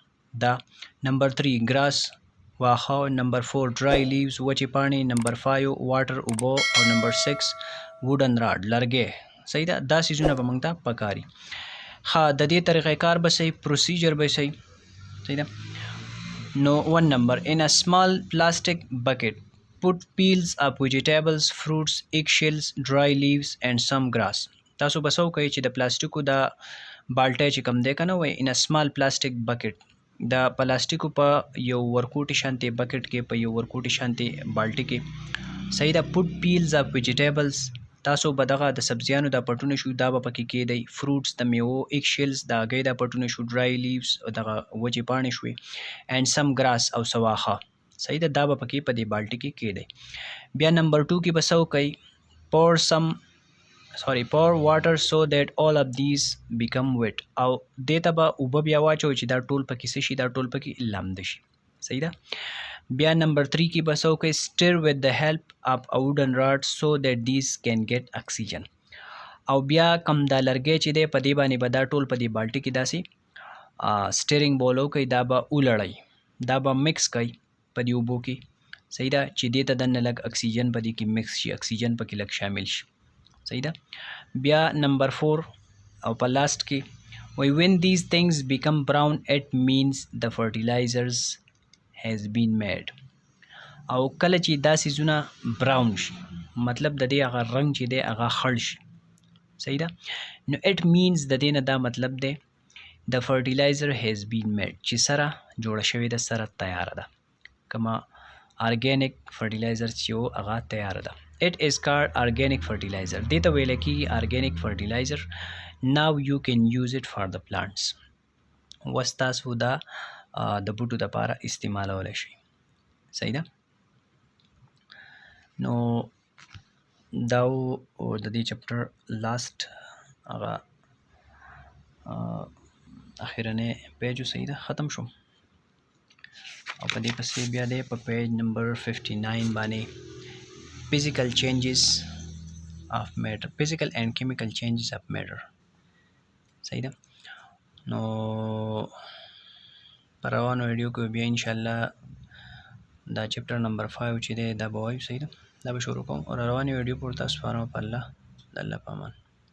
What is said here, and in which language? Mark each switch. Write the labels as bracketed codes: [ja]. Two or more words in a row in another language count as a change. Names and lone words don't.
[ps] دا نمبر 3 ګراس واښه، نمبر 4 [en] dry leaves [ps] وچې پاڼې، نمبر 5 واټر اوبه او نمبر 6 [en] wooden rod [ps] لرګی. صحیح ده. دا سیزونه به موږ ته پکاري. ښه، د دې طریقې کار به صحیح، پروسیجر به صحیح. صحیح ده. [en] نو 1 نمبر in a small plastic bucket put peels of vegetables, fruits, eggshells, dry leaves and some grass. [ps] تاسو به څه کوئ چې د پلاستیکو د بالټی چې کوم دی که نه وایي [en] in a small plastic bucket، [ps] د پلاستیکو په یو ورکوټي شانتې بکټ کې، په یو ورکوټي شانتې بالټي کې. صحیح ده. [en] put peels of vegetables، [ps] تاسو به دغه د سبزیانو دا پټونه شو دا به پکې کېدی. فروټس د میوو، eggshells د هګۍ دا پټونه شو، [en] dry leaves [ps] دغه وچې پاڼې شوې، [en] and some grass [ps] او څه واښه. صحیح ده. دا به پکې په دې بالټي کې کېدی. بیا نمبر 2 کې به څه وکئ [en] pour water so that all of these become wet. [ps] او دې ته به اوبه بیا واچوئ چې دا ټول پکې څه شي، دا ټول پکې لمده شي. صحیح ده. بیا نمبر 3 کې به څه وکئ [en] stir with the help of a wooden rod so that these can get oxygen. [ps] او بیا کم دا لرګی چې دی په دې باندې به دا ټول په دې بالټي کې داسې سټیرینګ بول وکئ، دا به ولړئ، دا به مکس کئ په دې اوبو کې. صحیح ده. چې دې ته دننه لږ اکسیجن په دې کې مکس شي، اکسیجن پکې لږ شامل شي. صحیح ده. بیا نمبر 4 او په لاست کې [en] when these things become brown it means the fertilizers has been made. [ps] او کله چې دا سیزونه براون شي مطلب د دې هغه رنګ چې دی هغه خړ شي. صحیح ده. نو [en] it means [ps] د دې نه دا مطلب دی [en] the fertilizer has been made، [ps] چې سره جوړه شوې ده، سره تیاره ده، کما [en] organic fertilizer [ps] چې و هغه تیاره ده. [en] it is called organic fertilizer. [ps] دې ته ویل کېږي [en] organic fertilizer. now you can use it for the plants. [ps] اوس تاسو دا د بوټو دپاره استعمالولی شئ. صحیح ده. نو دا د دې [en] chapter last [ps] هغه اخرنی پیج. صحیح ده. ختم شو. او په دې پسې بیا دی په پیج نمبر 59 باندې [en] physical changes of matter، physical and chemical changes of matter. [ps] صحیح ده. نو په روانو ویډیو کې بیا انشاءالله دا [en] chapter number [ps] 5 چې دی دا به وایو. صحیح ده. دا به شروع کوم او روانې ویډیو پورې تاسو سپارم په الله. د الله په امان.